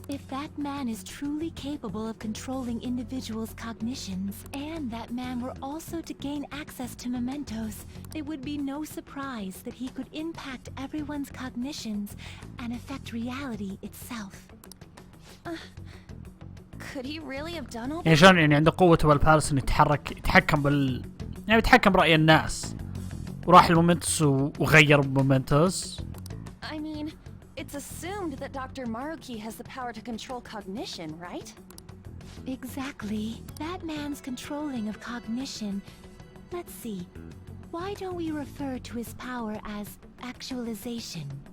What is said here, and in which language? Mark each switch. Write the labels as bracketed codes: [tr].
[en] If that man is truly capable of controlling individuals' cognitions, and that man were also to gain access to mementos, it would be no surprise that he could impact everyone's cognitions and affect reality itself. Could he really have done all [ar] يعني [en] that? [ar] شلون يعني عنده قوته بالبالس انه يتحكم يعني يتحكم برأي الناس. وراح المومنتوس وغير مومنتوس. [en] I mean, it's assumed that Dr. Maruki has the power to control cognition, right? Exactly. That man's controlling of cognition. Let's see. Why don't we refer to his power as actualization?